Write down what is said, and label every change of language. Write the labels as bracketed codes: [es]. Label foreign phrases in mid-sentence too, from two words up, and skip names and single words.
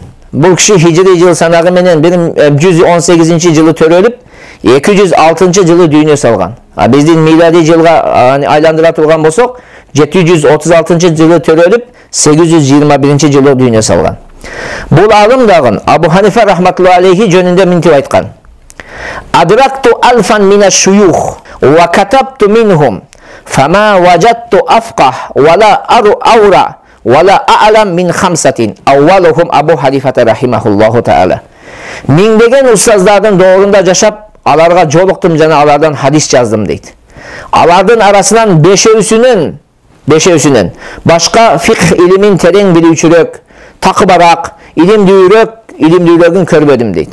[ky] Бул киши хижри жыл санагы менен 118-жылы төрөлүп, 206-жылы дүйнө салган. Биздин милади жылга айландыра турган болсок, 736-жылы төрөлүп, 821-жылы дүйнө салган. Бул алым дагы Абу Ханифа [ar] رحمة الله عليه [ky] жөнүндө мынтип айткан. [ar] أدركت ألفا من الشيوخ وكتبت منهم فما وجدت أفقه ولا أورع ولا أعلم من خمسة أولهم أبا حنيفة رحمه الله تعالى. [ky] Миңдеген устаздардын доорунда жашап, аларга жолуктум жана алардан хадис жаздым дейт. Алардын арасынан бешөөсүнөн башка фикх илимин терең билүүчүрөөк, такыбараак, илимдүүлөрүн көрбөдүм дейт.